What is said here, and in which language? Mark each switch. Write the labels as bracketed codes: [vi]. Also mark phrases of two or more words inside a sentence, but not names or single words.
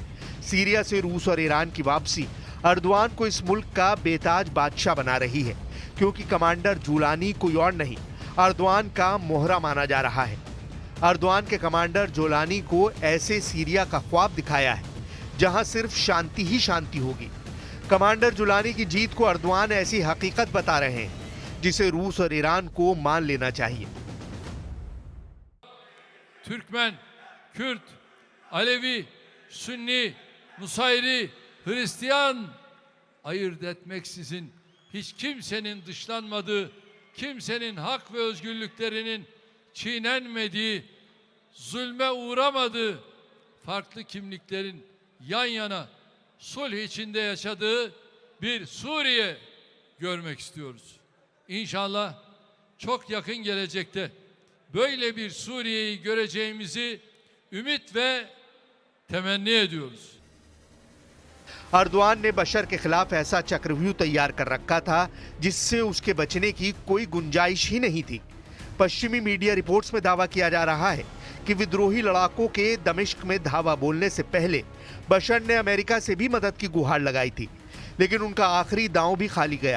[hi] सीरिया से रूस और ईरान की वापसी अर्दवान को इस मुल्क का बेताज बादशाह बना रही है, क्योंकि कमांडर जुलानी कोई और नहीं अर्दवान का मोहरा माना जा रहा है। अर्दवान के कमांडर जुलानी को ऐसे सीरिया का ख्वाब दिखाया है जहां सिर्फ शांति ही शांति होगी। कमांडर जुलानी की जीत को अर्दवान ऐसी हकीकत बता रहे हैं जिसे रूस और ईरान को मान लेना चाहिए। [tr] Türkmen, Kürt, Alevi, Sünni, Nusayri, Hristiyan ayırt etmeksizin hiç kimsenin dışlanmadığı, kimsenin hak ve özgürlüklerinin çiğnenmediği, zulme uğramadığı, farklı kimliklerin yan yana sulh içinde yaşadığı bir Suriye görmek istiyoruz. İnşallah çok yakın gelecekte böyle bir Suriye'yi göreceğimizi ümit ve temenni ediyoruz. [hi] अर्दवान ने बशर के खिलाफ ऐसा चक्रव्यूह तैयार कर रखा था जिससे उसके बचने की कोई गुंजाइश ही नहीं थी। पश्चिमी मीडिया रिपोर्ट्स में दावा किया जा रहा है कि विद्रोही लड़ाकों के दमिश्क में धावा बोलने से पहले बशर ने अमेरिका से भी मदद की गुहार लगाई थी, लेकिन उनका आखिरी दांव भी खाली गया।